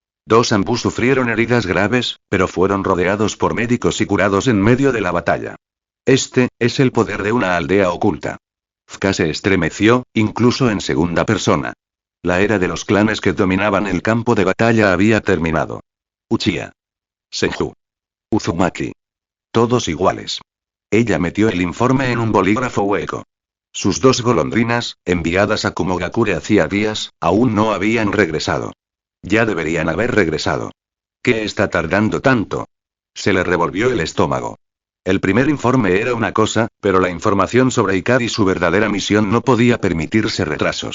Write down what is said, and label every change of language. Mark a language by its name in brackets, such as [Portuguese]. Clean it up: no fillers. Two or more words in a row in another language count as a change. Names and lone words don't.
[Spanish] 2 Anbu sufrieron heridas graves, pero fueron rodeados por médicos y curados en medio de la batalla. Este es el poder de una aldea oculta. FK se estremeció, incluso en segunda persona. La era de los clanes que dominaban el campo de batalla había terminado. Uchiha. Senju. Uzumaki. Todos iguales. Ella metió el informe en un bolígrafo hueco. Sus 2 golondrinas, enviadas a Kumogakure hacía días, aún no habían regresado. Ya deberían haber regresado. ¿Qué está tardando tanto? Se le revolvió el estómago. El primer informe era una cosa, pero la información sobre Ikari y su verdadera misión no podía permitirse retrasos.